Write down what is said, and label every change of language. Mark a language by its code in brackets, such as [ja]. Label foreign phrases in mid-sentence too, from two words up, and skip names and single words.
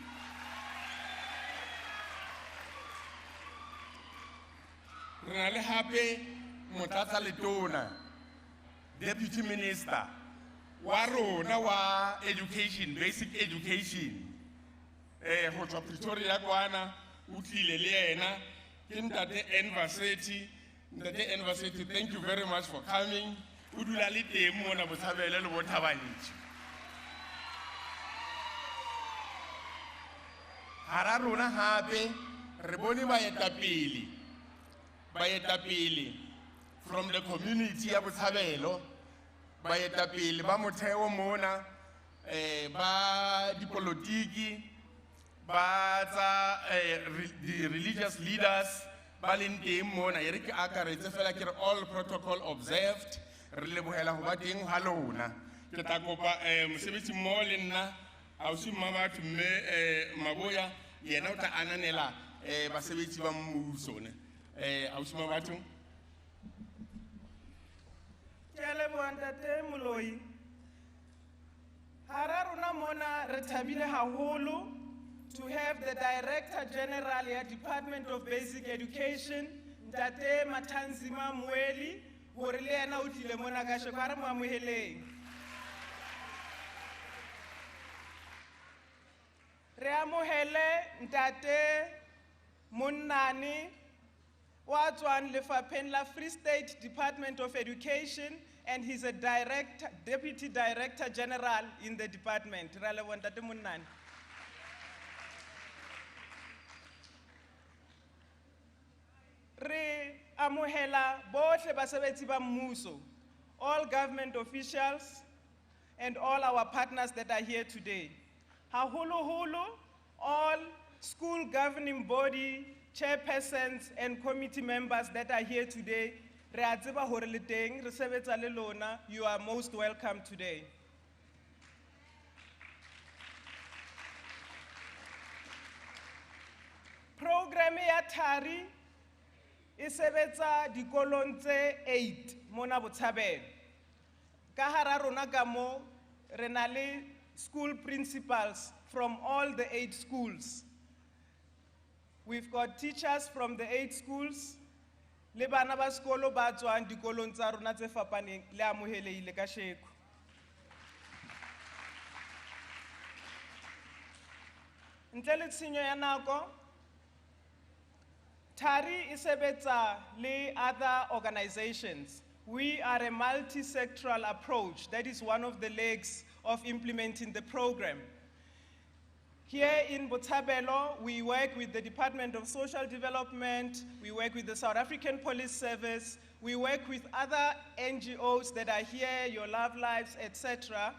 [st] Re na le hape motlatsa letona, [en] Deputy Minister [st] wa rona wa education, [en] basic education, [st] ho tswa Pretoria kwana o tlile le yena ke Ntate University. [en] Ntate University, thank you very much for coming. [st] O dula le teng mona Botshabelo le Bothabantši. Hara rona hape re bone baetapele [en] from the community [st] ya Botshabelo, baetapele ba motheo mona, ba dipolotiki, ba tsa [en] the religious leaders [st] ba leng teng mona. E re ke akaretse fela ke re [en] all protocol observed. [st] Re lebohela ho ba teng ha lona. Ke tla kopa mosebetsi mmoho le nna ausi Mmabatho mme Maboya yena o tla ananela basebetsi ba mmuso ne. Ausi Mmabatho. Ke a leboha Ntate Moloi. Hara rona mona re thabile haholo [en] to have the Director General [st] ya Department of Basic Education, Ntate Mathanzima Mweli, hore le yena o tlile mona kasheko. Ha re mo amoheleng. Re amohele Ntate Monnane wa tswang lefapheng la Free State Department of Education, [en] and he's a Deputy Director General in the department. [st] Re a leboha Ntate Monnane. Re amohela bohle basebetsi ba mmuso, [en] all government officials and all our partners that are here today. Haholo all school governing body, chairpersons and committee members that are here today. [st] Re a tseba hore le teng, re sebetsa le lona. [en] You are most welcome today. [st] Program ya Thari e sebetsa dikolong tse 8 mona Botshabelo. Ka hara rona ka mo re na le [en] school principals from all the 8 schools. We've got teachers from the 8 schools. [st] Le bana ba sekolo ba tswang dikolong tsa rona tse fapaneng le amohelehile kasheko. Ntle le tshenyo ya nako, Thari is sebetsa le [en] other organizations. We are a multi-sectoral approach. That is one of the legs of implementing the program. Here in Botshabelo, we work with the Department of Social Development, we work with the South African Police Service, we work with other NGOs that are here, Your Love Lives, etc.